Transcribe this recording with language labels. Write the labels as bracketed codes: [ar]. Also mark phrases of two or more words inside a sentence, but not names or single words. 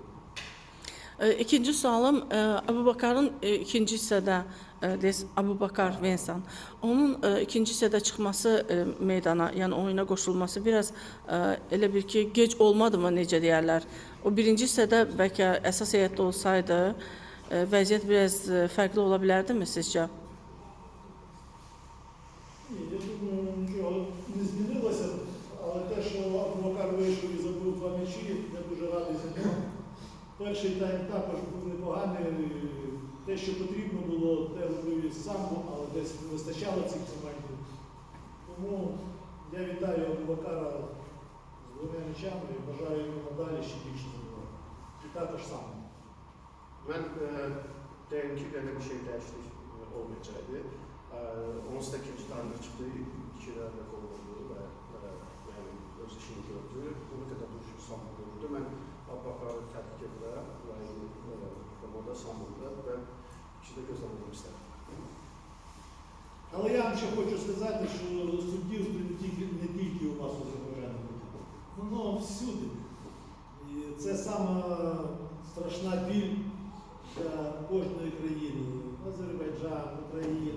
[az] İkinci sualım, Abubakarın ikinci hissədə, Abubakar Vensan, onun ikinci hissədə çıxması meydana, yəni oyuna qoşulması biraz elə bir ki, gec olmadı mı, necə deyərlər? O birinci hissədə bəlkə əsas heyətdə olsaydı, vəziyyət biraz fərqli ola bilərdi mi sizcə? [uk] Я думаю, нічого не змінилося, але те, що Абубакар вийшов і забив 2 м'ячі, я дуже радий за нього. Перший тайм також був непоганий. Те, що потрібно було, те робив і сам, але десь не вистачало цих моментів. Тому я вітаю Абубакара з 2 м'ячами і бажаю йому надалі ще більше забивати. І також сам. [az] Mən deyim ki, belə bir şey dəyişiklik olmayacaqdı. Onsuz da ikinci taymda çıxdı, 2 dənə qol oldu və yəni öz işini gördü. Bunu qədər duruşu Samur gördü. Mən Abubakarı tədqiq edirəm və komanda Samur'da və ikisi də gözləməyim istəyirəm. [uk] Але я вам ще хочу сказати, що суддівство не тільки у нас у Запорожжі, воно всюди. І це сама страшна біль для кожної країни. Азербайджан, Україна.